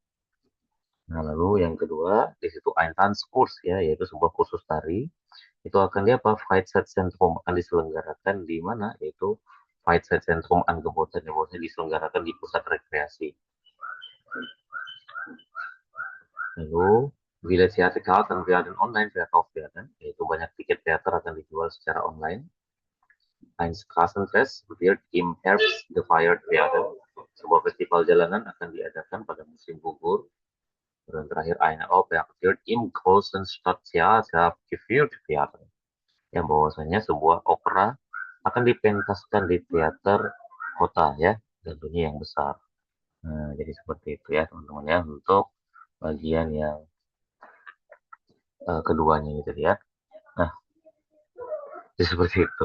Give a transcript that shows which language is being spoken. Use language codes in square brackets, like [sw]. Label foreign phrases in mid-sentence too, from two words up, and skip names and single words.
[id] Nah, lalu yang kedua di situ [de] ein Tanzkurs [id] ya, yaitu sebuah kursus tari. Itu akan dia apa? Freizeitzentrum akan diselenggarakan di mana? Yaitu [de] Freizeitzentrum angeboten [id] ya, bahwasanya diselenggarakan di pusat rekreasi. Lalu bila [de] Theaterkarten werden online verkauft werden, [id] yaitu banyak tiket teater akan dijual secara online. [de] Ein Straßenfest wird im Herbst gefeiert werden. [id] Sebuah festival jalanan akan diadakan pada musim gugur. Dan terakhir [de] eine Oper wird im großen Stadttheater geführt werden. [id] Yang bahwasanya sebuah opera akan dipentaskan di teater kota ya, tentunya yang besar. Nah, jadi seperti itu ya teman-teman ya untuk bagian yang keduanya ini tadi ya. Nah, jadi seperti itu.